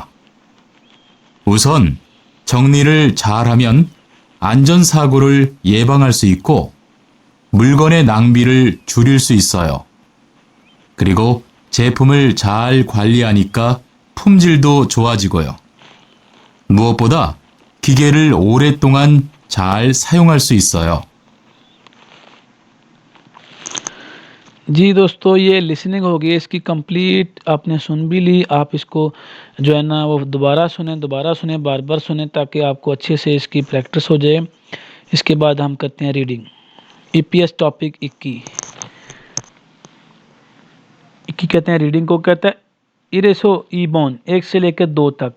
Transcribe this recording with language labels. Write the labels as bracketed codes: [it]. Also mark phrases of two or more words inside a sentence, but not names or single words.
[ko] 우선 정리를 잘하면 안전사고를 예방할 수 있고 물건의 낭비를 줄일 수 있어요. 그리고 제품을 잘 관리하니까 품질도 좋아지고요. 무엇보다 기계를 오랫동안 잘 사용할 수 있어요. [hi] जी दोस्तों, ये लिसनिंग हो गई, इसकी कंप्लीट आपने सुन भी ली। आप इसको जो है ना वो दोबारा सुने, बार बार सुने, ताकि आपको अच्छे से इसकी प्रैक्टिस हो जाए। इसके बाद हम करते हैं रीडिंग। ईपीएस टॉपिक 21 कहते हैं, रीडिंग को कहता है इरेसो ईबॉन 1 से लेकर 2 तक।